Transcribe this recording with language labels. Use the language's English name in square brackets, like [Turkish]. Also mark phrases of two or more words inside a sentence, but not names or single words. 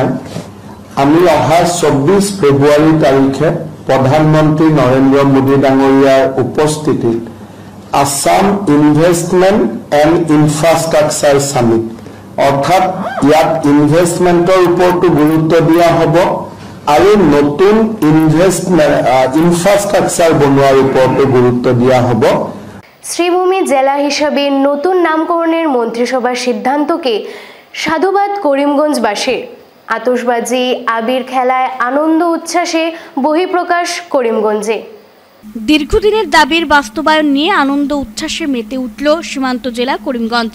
[Assamese] আমি অহা 24 ফেব্ৰুৱাৰী তাৰিখে প্ৰধানমন্ত্ৰী নৰেন্দ্ৰ মোদী ডাঙৰীয়াৰ উপস্থিতিত আসাম ইনভেষ্টমেণ্ট এণ্ড ইনফ্ৰাষ্ট্ৰাকচাৰ সামিট, অৰ্থাৎ ইয়াত ইনভেষ্টমেণ্টৰ ওপৰতো গুৰুত্ব দিয়া হ'ব আৰু নতুন ইনফ্রাস্ট্রাকচার বনোৱাৰ ওপৰতো গুরুত্ব দিয়া হ'ব। [Bangla] শ্রীভূমি জেলা হিসাবে নতুন নামকরণের মন্ত্রিসভার সিদ্ধান্তকে সাধুবাদ করিমগঞ্জবাসীর। আতশবাজি, আবির খেলায় আনন্দ উচ্ছ্বাসে বহিঃপ্রকাশ করিমগঞ্জে। দীর্ঘদিনের দাবির বাস্তবায়ন নিয়ে আনন্দ উচ্ছ্বাসে মেতে উঠল সীমান্ত জেলা করিমগঞ্জ।